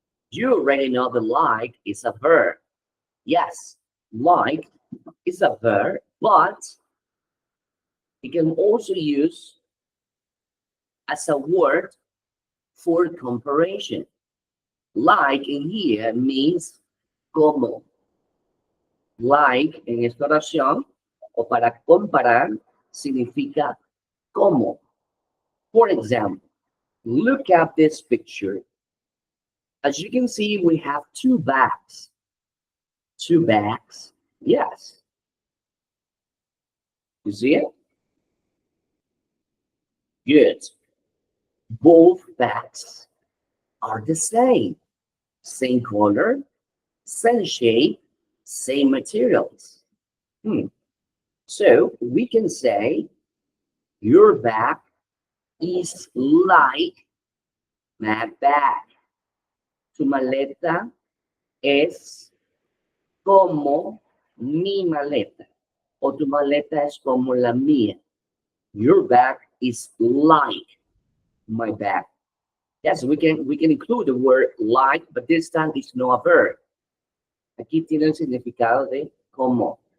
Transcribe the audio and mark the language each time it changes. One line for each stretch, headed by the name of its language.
English: You already know the like is a verb. Yes, like is a verb, but it can also use as a word for comparison. Like in here means como.
Spanish: Like en esta oración o para comparar significa como.
English: For example, look at this picture. As you can see, we have two bags. Two bags. Yes. You see it? Good. Both bags are the same. Same color, same shape, same materials. So we can say your bag is like my bag.
Spanish: Tu maleta es como mi maleta. O tu maleta es como la mía.
English: Your bag is like my bag. Yes, we can include the word like, but this time it's not a verb.
Spanish: Aquí tiene el significado de como.